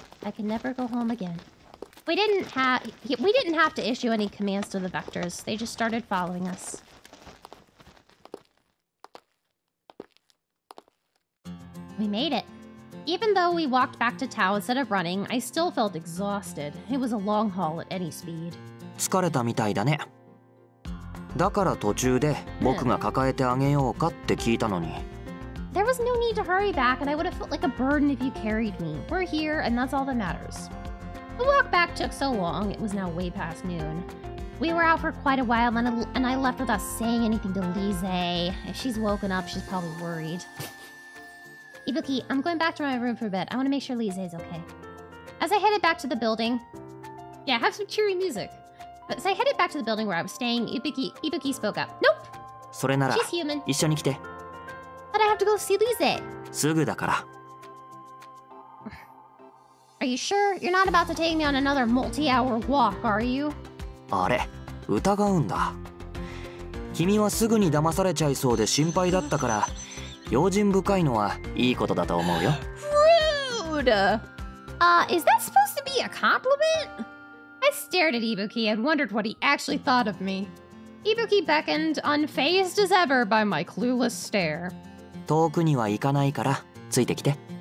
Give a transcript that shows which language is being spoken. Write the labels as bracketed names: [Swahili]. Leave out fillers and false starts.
[English] I can never go home again. We didn't have to issue any commands to the vectors. They just started following us. We made it. Even though we walked back to Tao instead of running, I still felt exhausted. It was a long haul at any speed. [Japanese] 疲れたみたいだね。だから途中で僕が抱えてあげようかって聞いたのに。 [English] There was no need to hurry back, and I would have felt like a burden if you carried me. We're here, and that's all that matters. The walk back took so long, it was now way past noon. We were out for quite a while, and I left without saying anything to Lise. If she's woken up, she's probably worried. Ibuki, I'm going back to my room for a bit. I want to make sure Lise is okay. As I headed back to the building... Yeah, have some cheery music. As I headed back to the building where I was staying, Ibuki spoke up. Nope! [Japanese] それなら [English] She's human. [Japanese] 一緒に来て。 [English] But I have to go see Lise. [Japanese] すぐだから。 [English] Are you sure? You're not about to take me on another multi-hour walk, are you? [Japanese] あれ、疑うんだ。君はすぐに騙されちゃいそうで心配だったから、用心深いのはいいことだと思うよ。 [English] Rude! Is that supposed to be a compliment? I stared at Ibuki and wondered what he actually thought of me. Ibuki beckoned, unfazed as ever by my clueless stare. [Japanese] 遠くには行かないから、ついてきて。